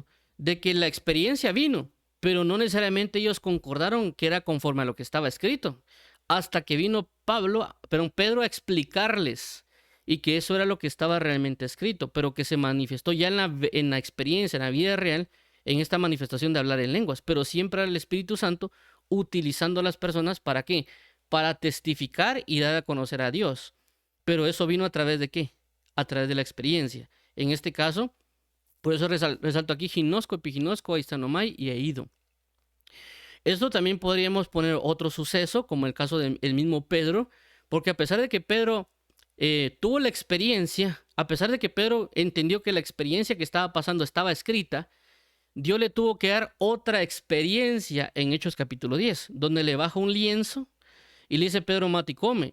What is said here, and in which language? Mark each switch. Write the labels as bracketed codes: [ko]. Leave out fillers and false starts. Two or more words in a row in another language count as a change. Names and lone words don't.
[es] De que la experiencia vino, pero no necesariamente ellos concordaron que era conforme a lo que estaba escrito, hasta que vino Pedro a explicarles y que eso era lo que estaba realmente escrito, pero que se manifestó ya en la experiencia, en la vida real, en esta manifestación de hablar en lenguas, pero siempre era el Espíritu Santo utilizando a las personas ¿para qué? Para testificar y dar a conocer a Dios. Pero eso vino a través de ¿qué? A través de la experiencia. En este caso, por eso resalto aquí [el] γινώσκω, ἐπιγινώσκω, αἰσθάνομαι [es] y eido. Esto también podríamos poner otro suceso, como el caso del mismo Pedro, porque a pesar de que Pedro tuvo la experiencia, a pesar de que Pedro entendió que la experiencia que estaba pasando estaba escrita, Dios le tuvo que dar otra experiencia en Hechos capítulo 10, donde le baja un lienzo y le dice, Pedro, mate y come.